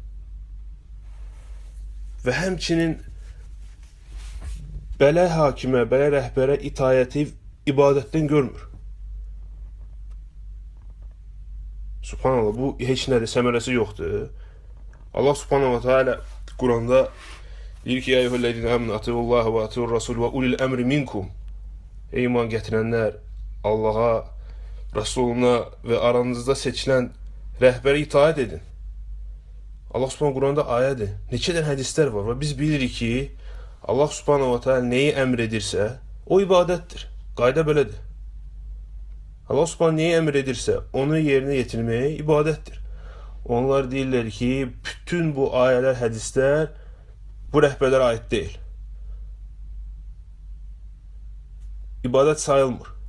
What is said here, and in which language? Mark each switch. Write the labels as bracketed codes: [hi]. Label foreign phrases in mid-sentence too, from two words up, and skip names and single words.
[az] Və həmçinin belə hakimə, belə rəhbərə itayəti ibadətdən görmür. [ar] سبحان الله, [az] bu heç nədir, səmərəsi yoxdur. [ar] الله سبحانه وتعالى [az] Quranda deyir ki, [ar] أيها الذين آمنوا أطيعوا الله وأطيعوا الرسول وأولي الأمر منكم. [az] Ey iman gətirənlər, Allaha, Rasuluna və aranızda seçilən rəhbərə itaat edin. [ar] الله سبحانه [az] Quranda ayədir. Neçədən hədislər var və biz bilirik ki, [ar] الله سبحانه وتعالى [az] neyi əmr edirsə, o ibadətdir. Qayda belədir. [ar] الله سبحانه [az] neyi əmr edirsə, onu yerinə yetirməyə ibadətdir. Onlar deyirlər ki, bütün bu ayələr, hədislər bu rəhbərlərə aid deyil. İbadət sayılmır.